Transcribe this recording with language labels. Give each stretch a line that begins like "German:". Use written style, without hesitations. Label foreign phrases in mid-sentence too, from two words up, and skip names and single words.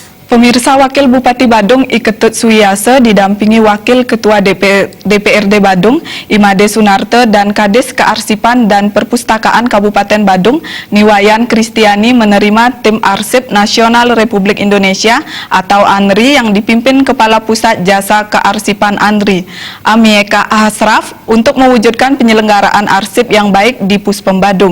Indonesian: Pemirsa, Wakil Bupati Badung Iketut Suyase didampingi Wakil Ketua DPRD Badung Imade Sunarte dan Kades Kearsipan dan Perpustakaan Kabupaten Badung Niwayan Kristiani menerima Tim Arsip Nasional Republik Indonesia atau ANRI yang dipimpin Kepala Pusat Jasa Kearsipan ANRI, Amieka Ashraf, untuk mewujudkan penyelenggaraan arsip yang baik di Puspem Badung.